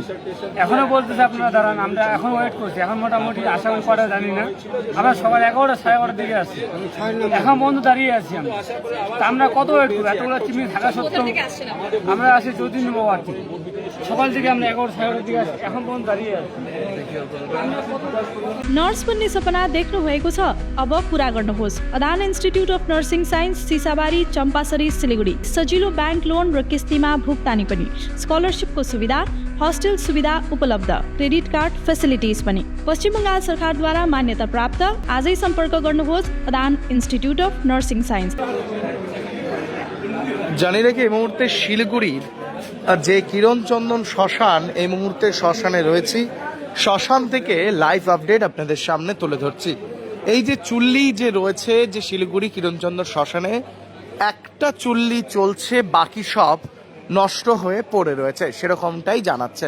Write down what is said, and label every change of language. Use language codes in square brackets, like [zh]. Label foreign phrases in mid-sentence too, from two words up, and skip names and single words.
[bn] এখনো বলতেছে আপনারা দাঁড়ান, আমরা এখন ওয়েট করছি। এখন মোটামুটি আশা করি কটা জানি না, আমরা সকাল 11টা 11:30 দিকে আসছি, এখন পর্যন্ত দাঁড়িয়ে আছি আমরা। তা আমরা কত ওয়েট করবো? এতগুলো চিমনি থাকা সত্ত্বেও আমরা আসি চৌধুরী নবাবার থেকে, সকাল থেকে আমরা 11:00 11:30 দিকে আসছি, এখন পর্যন্ত दाँড়িয়ে আছি। [ne] नर्स बन्ने सपना देख्नु भएको छ? अब पूरा गर्नुहोस्। अदान इन्स्टिट्युट अफ नर्सिङ साइन्स, सिसाबारी, चम्पासरी, सिलिगुडी। सजिलो [en] bank loan [ne] र किस्तीमा भुक्तानी पनि, स्कलरसिपको सुविधा, हस्टेल सुविधा उपलब्ध, [en] credit card facilities [ne] पनि। पश्चिम बङ्गाल सरकारद्वारा मान्यता प्राप्त। आजै सम्पर्क गर्नुहोस् अदान इन्स्टिट्युट अफ नर्सिङ साइन्स। [bn] জানি রেখে এই মুহূর্তে শিলিগুড়ির যে কিরণচন্দন শ্মশান, এই মুহূর্তে শ্মশানে রয়েছি। শ্মশান থেকে [en] live update [bn] আপনাদের সামনে তুলে ধরছি। এই যে চুল্লি যে রয়েছে যে শিলিগুড়ি কিরণচন্দন শ্মশানে, একটা চুল্লি চলছে, বাকি সব নষ্ট হয়ে পড়ে রয়েছে, সেরকমটাই জানাচ্ছেন।